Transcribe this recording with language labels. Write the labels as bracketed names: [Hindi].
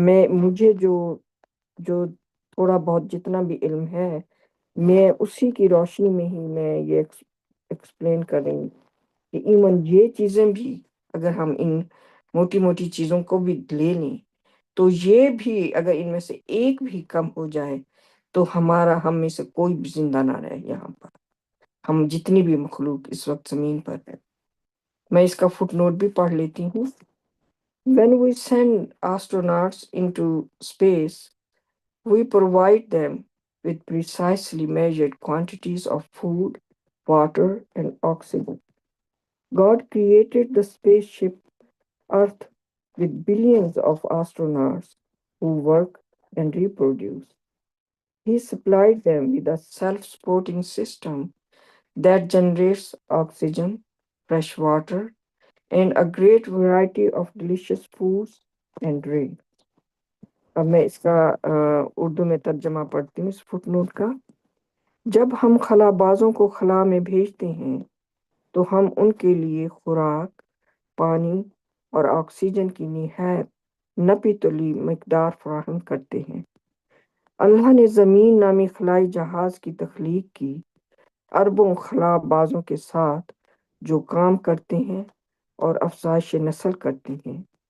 [Urdu] مجھے جو تھوڑا بہت جتنا بھی علم ہے، میں اسی کی روشنی میں ہی میں یہ ایکسپلین کر رہی ہوں کہ ایون یہ چیزیں بھی اگر ہم ان موٹی موٹی چیزوں کو بھی لے لیں، تو یہ بھی اگر ان میں سے ایک بھی کم ہو جائے تو ہم میں سے کوئی بھی زندہ نہ رہے یہاں پر، ہم جتنی بھی مخلوق اس وقت زمین پر ہے۔ میں اس کا فٹ نوٹ بھی پڑھ لیتی ہوں۔ [English] When we send astronauts into space, we provide them with precisely measured quantities of food, water, and oxygen. God created the spaceship Earth with billions of astronauts who work and reproduce. He supplied them with a self-supporting system that generates oxygen, fresh water, and a great variety of delicious foods and drinks. [Urdu] اب میں اس کا اردو میں ترجمہ پڑھتی ہوں اس fit note کا۔ جب ہم خلا بازوں کو خلا میں بھیجتے ہیں تو ہم ان کے لیے خوراک، پانی اور آکسیجن کی نہایت نپی تلی مقدار فراہم کرتے ہیں۔ اللہ نے زمین نامی خلائی جہاز کی تخلیق کی، اربوں خلا بازوں کے ساتھ جو کام کرتے ہیں اور افزائش نسل کرتے ہیں۔